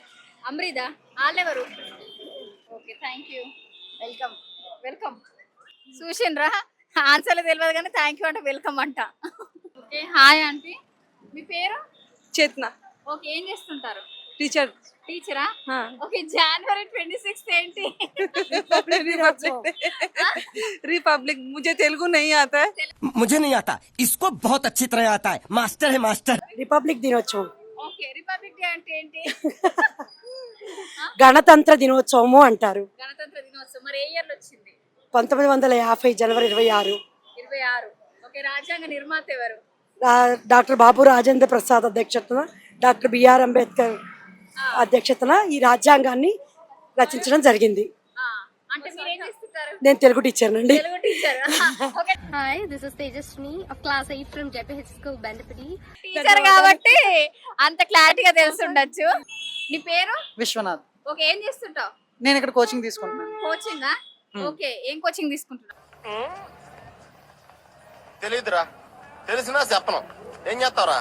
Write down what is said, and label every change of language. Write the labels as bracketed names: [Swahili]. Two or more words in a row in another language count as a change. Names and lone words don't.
[Telugu] అమృదా? వాళ్ళెవరు? ఓకే, [English] thank you. [Telugu] వెల్కమ్. చూసిండ్రా? ఆన్సర్లు తెలియదు కానీ [English] thank you [Telugu] అంటే వెల్కమ్ అంట. ఓకే, [English] hi aunty. [Telugu] మీ పేరు? చేతన. ఓకే, ఏం చేస్తుంటారు? टीचर. టీచరా? ఓకే, జనవరి 26 ఏంటి? [Hindi] रिपब्लिक मुझे तेलुगु नहीं आता है. मुझे नहीं आता, इसको बहुत अच्छी तरह आता है. मास्टर है मास्टर. [Telugu] రిపబ్లిక్ దినోత్సవం, ఓకే, రిపబ్లిక్ డే అంటే ఏంటి? గణతంత్ర దినోత్సవము అంటారు. గణతంత్ర దినోత్సవం. మరి ఏ ఇయర్లో వచ్చింది? 1950 జనవరి 26. 26. ఓకే, రాజ్యాంగ నిర్మాత ఎవరు? డాక్టర్ బాబు రాజేంద్ర ప్రసాద్ అధ్యక్షతన, డాక్టర్ బిఆర్ అంబేద్కర్ అధ్యక్షతన ఈ రాజ్యాంగాన్ని రచించడం జరిగింది. అంటే మీరు ఏం చేస్తుంటారు? నేను తెలుగు టీచర్ నండి. తెలుగు టీచర్. ఓకే, [English] Hi, this is Tejaswini of Class 8 from JPH School, Bandapati. [Telugu] టీచర్ కాబట్టి అంత క్లారిటీగా తెలుసుండొచ్చు. నీ పేరు? విశ్వనాథ్. ఓకే, ఏం చేస్తుంటావు? నేను ఇక్కడ కోచింగ్ తీసుకుంటున్నాను. కోచింగా? ఓకే, ఏం కోచింగ్ తీసుకుంటున్నావు? తెలియదురా, తెలిసినా చెప్పను. ఏం చేస్తావురా?